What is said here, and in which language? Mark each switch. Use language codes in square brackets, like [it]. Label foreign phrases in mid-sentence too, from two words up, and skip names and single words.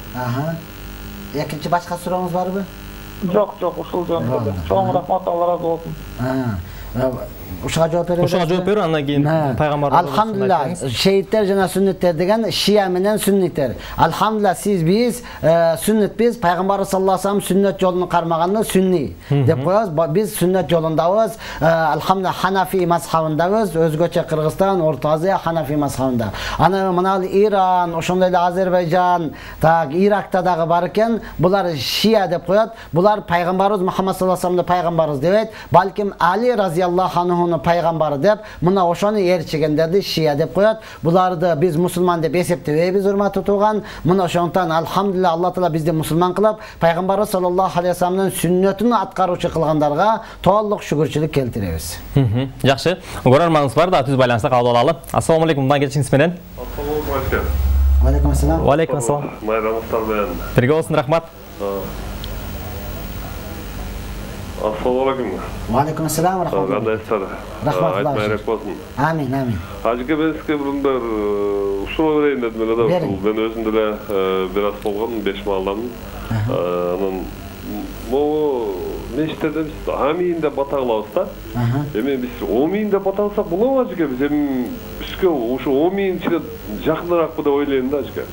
[ky] Экинчи башка сурооңуз барбы? Жок, ушул жөнүндө. Чоң рахмат, Алла разы болсун. Ушуга жооп беребиз. Ушуга жооп берүү, андан кийин пайгамбарыбыз. Алхамдулилlah, шейиттер жана сүнниттер деген шия менен сүнниттер. Алхамдулилlah, биз сүннитпиз. Пайгамбарыбыз [ar] صلى الله عليه وسلم [ky] сүннет жолун кармаганда сүнни деп коебуз. Биз сүннет жолундабыз. Алхамдулилlah, Ханафи мазхабындабыз. Өзгөчө Кыргызстан, Орто Азия Ханафи мазхабында. Ана мына Иран, ошондой эле Азербайжан, так Иракта дагы бар экен. Булар шия деп коет. Булар пайгамбарыбыз Мухаммад [ar] صلى الله عليه وسلم [ky] пайгамбарыбыз дебейт. Балким Али [ar] رضي الله عنه [ky] пайгамбары деп, мына ошону ээрчигендерди шия деп коет. Буларды биз мусулман деп эсептебейбиз, урматтуу тууган. Мына ошондон алхамдулилlah, Алла таала бизди мусулман кылып, пайгамбарыбыз [ar] صلى الله عليه وسلم [ky] сүннөтүн аткаруучу кылгандарга толук шүгүрчүлүк келтиребиз. Жакшы. Көрөрманыңыз бар да, түз байланышта кабыл алалы. [ar] السلام عليكم, [ky] мындан келишиңиз менен. [ar] السلام عليكم. عليكم السلام. وعليكم السلام. [ky] Майрамыңыздар менен. Бирге болсун, рахмат. [ar] السلام عليكم. وعليكم السلام, [ky] рахмат. Кандайсыздар? Рахмат. Айтмайрак болсун. Амин, амин. Ажеке, мен сизге бир суроо берейин дедим эле да. Мен өзүм деле бир аз болгон 5 маалдамын. Анан могу мешіттерде біз амин деп бата кылабыз да. Эми биз омин деп бата кылсак болобу ажеке? Биз эми бизге ушу омин ичине жакыныраакпы деп ойлойм да ажеке.